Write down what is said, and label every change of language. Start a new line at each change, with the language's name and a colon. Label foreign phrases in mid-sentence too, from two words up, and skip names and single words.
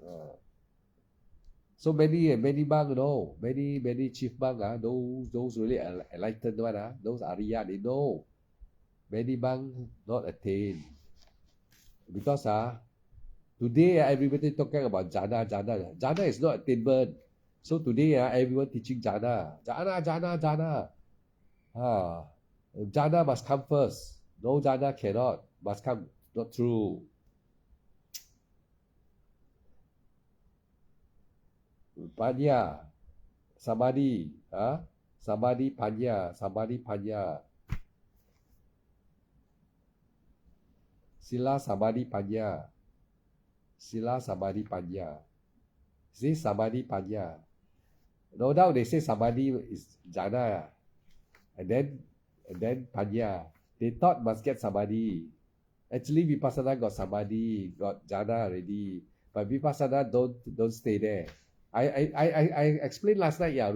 English: So many monks, many chief monks, those really enlightened one, those Arya, they know. Many monks not attain. Because Today, everybody talking about jhana, jhana. Jhana is not attainment. So today, everyone teaching jhana. Jhana, jhana, jhana. Ah, jhana must come first. No jhana cannot. Must come. Not true.
Pali: Panya, samadhi. Samadhi, panya. Samadhi, panya. Sila, samadhi, panya. Sila, samadhi, panya. See, samadhi, panya.
English: No doubt they say samadhi is jhana. And then panya. They thought must get samadhi. Actually, vipassana got samadhi, got jhana already. But vipassana don't stay there. I explained last night, already.